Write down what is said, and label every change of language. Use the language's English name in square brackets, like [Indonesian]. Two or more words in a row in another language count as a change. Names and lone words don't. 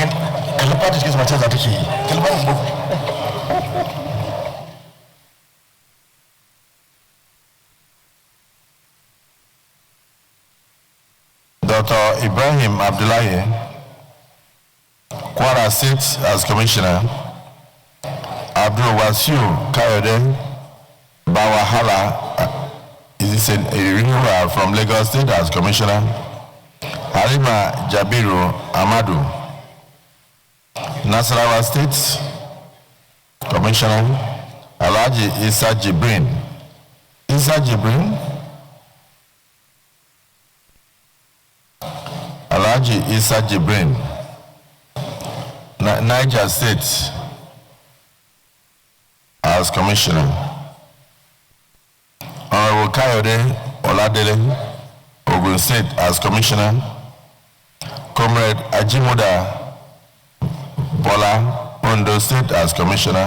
[English] Dr. Ibrahim Abdullahi, Kwara State, as commissioner. Abdul Wasiu Kayode Bawahala, is a renewal from Lagos State, as commissioner. Halima Jabiru Amadu, Nasarawa State, commissioner. Alhaji Isa Jibrin. Alhaji Isa Jibrin, Niger State, as commissioner. Honorable Kayode Oladele, Ogun State, as commissioner. Comrade Ajimoda Bola, Ondo State, as commissioner.